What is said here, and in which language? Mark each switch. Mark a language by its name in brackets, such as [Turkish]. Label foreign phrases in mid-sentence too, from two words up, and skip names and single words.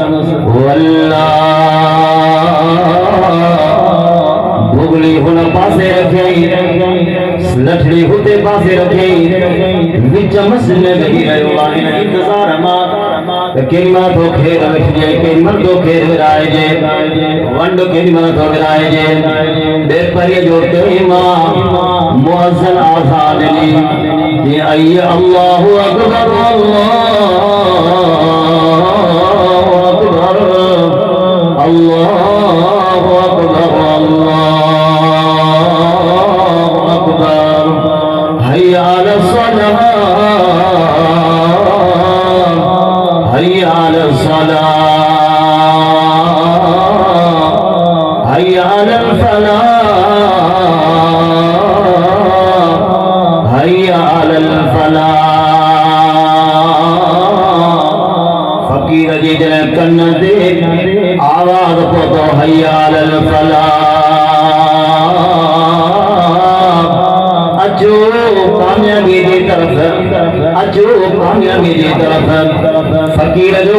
[Sindhi] भुगली हुन पासे रखियई लठड़ी हुते पासे रखियई विच मस्जिद में वेही रहियो आहे इन इंतज़ार मां त केॾीमहिल तो खेर विझिजे केॾीमहिल तो खेर विराइजे वंड केॾीमहिल तो विराइजे बेपरीअ जो टाइम आहे मुअज़्ज़िन आज़ान ॾिनी जी आई [Arabic] الله أكبر الله أكبر الله أكبر الله أكبر حي على الصلاة حي على الصلاة حي على الفلاح حي على الفلاح [Sindhi] फकीर जी जॾहिं कन ते आवाज़ पहुतो [Arabic] حي على الفلاح [Sindhi] अचो कामयाबी जी तरफ़ अचो कामयाबी जी तरफ़ फकीर जो